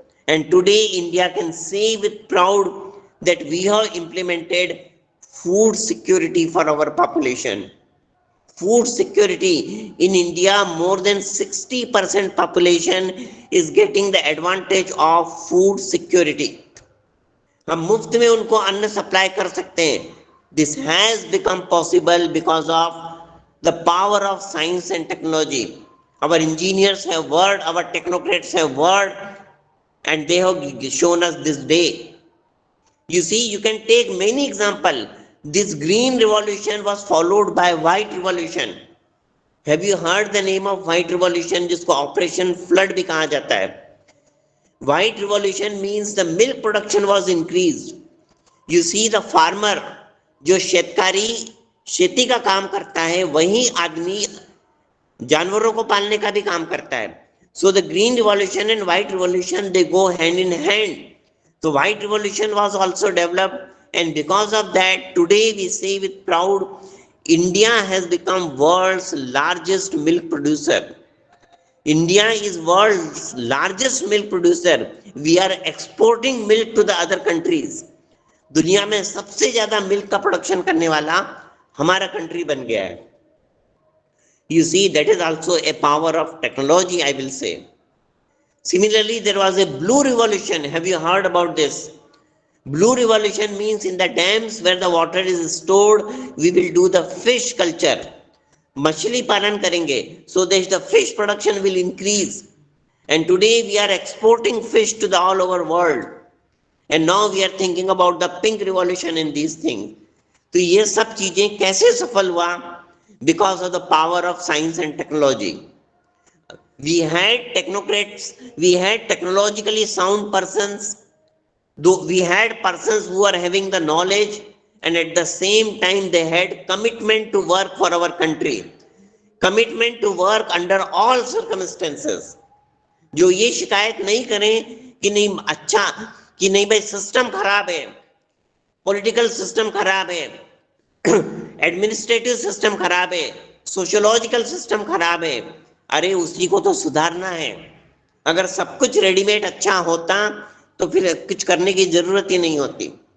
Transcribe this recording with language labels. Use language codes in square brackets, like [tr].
[en] And today India can say with proud that we have implemented food security for our population. Food security in India, more than 60% population is getting the advantage of food security. [hi] हम मुफ्त में उनको अन्न supply कर सकते हैं. [en] This has become possible because of the power of science and technology. Our engineers have worked, our technocrats have worked, and they have shown us this day. You see, you can take many examples. This green revolution was followed by white revolution. Have you heard the name of white revolution, [hi] जिसको operation flood भी कहा जाता है? [en] White revolution means the milk production was increased. You see, the farmer, [hi] जो शेतकारी खेती का काम करता है, वही आदमी जानवरों को पालने का भी काम करता है. [en] So the green revolution and white revolution, they go hand in hand. So white revolution was also developed. And because of that, today we say with proud, India has become world's largest milk producer. India is world's largest milk producer. We are exporting milk to the other countries. [hi] दुनिया में सबसे ज्यादा milk का production करने वाला हमारा country बन गया है. [en] You see, that is also a power of technology, I will say. Similarly, there was a blue revolution. Have you heard about this? Blue revolution means in the dams where the water is stored, we will do the fish culture. [hi] मछली पालन करेंगे, [en] so that the fish production will increase. And today we are exporting fish to the all over world. And now we are thinking about the pink revolution in these things. [hi] तो ये सब चीजें कैसे सफल हुआ? [en] Because of the power of science and technology. We had technocrats, we had technologically sound persons, though we had persons who are having the knowledge and at the same time they had commitment to work for our country, commitment to work under all circumstances. [hi] जो ये शिकायत नहीं करें कि नहीं अच्छा, कि नहीं भाई सिस्टम खराब है, पॉलिटिकल सिस्टम खराब है, एडमिनिस्ट्रेटिव सिस्टम खराब है, सोशियोलॉजिकल सिस्टम खराब है. अरे उसी को तो सुधारना है. अगर सब कुछ रेडीमेड अच्छा होता तो फिर कुछ करने की जरूरत ही नहीं होती.